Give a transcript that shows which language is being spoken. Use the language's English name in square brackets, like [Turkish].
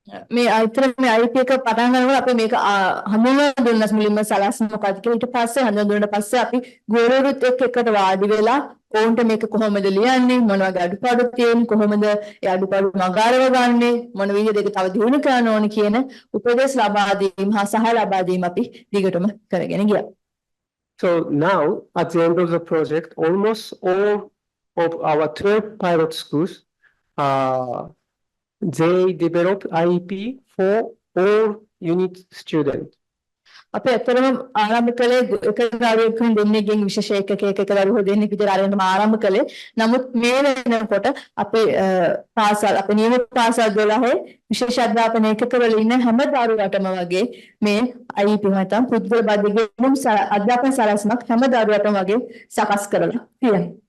[Sinhala] මේ අයිතර මේ IEP එක පටන් ගන්නකොට අපි මේක හඳුන්වලා දුන්නා මුලින්ම සලස්ම මොකක්ද කියලා. ඊට පස්සේ හඳුන්වලා දුන්නාට පස්සේ අපි ගුරුවරුත් එක්ක වාඩි වෙලා ඔවුන්ට මේක කොහොමද ලියන්නේ, මොන වගේ අඩුපාඩු තියෙන්නේ, කොහොමද ඒ අඩුපාඩු මගාරව ගන්නෙ, මොන විදිහට ඒක තව දියුණු කරන්න ඕනේ කියන උපදෙස් ලබා දීම හා සහාය ලබා දීම අපි දිගටම කරගෙන ගියා. [English] So now at the end of the project, almost all of our 12 pilot schools they develop IEP for all unit students. [Sinhala] අපි ඇත්තටම ආරම්භ කළේ එක දරුවෙකුන් දෙන්නෙක්ගෙන් විශේෂ එකක දරුවෝ දෙන්නෙක් විතර අරගෙන ආරම්භ කළේ. නමුත් මේ වෙනකොට අපේ පාසල් අපේ නියම පාසල් 12 විශේෂ අධ්‍යාපන ඒකකවල ඉන්න හැම දරුවටම වගේ මේ IEP නැත්නම් පුද්ගල බද්ධ අධ්‍යාපන සලස්මක් හැම දරුවටම වගේ සකස් කරලා තියෙනවා.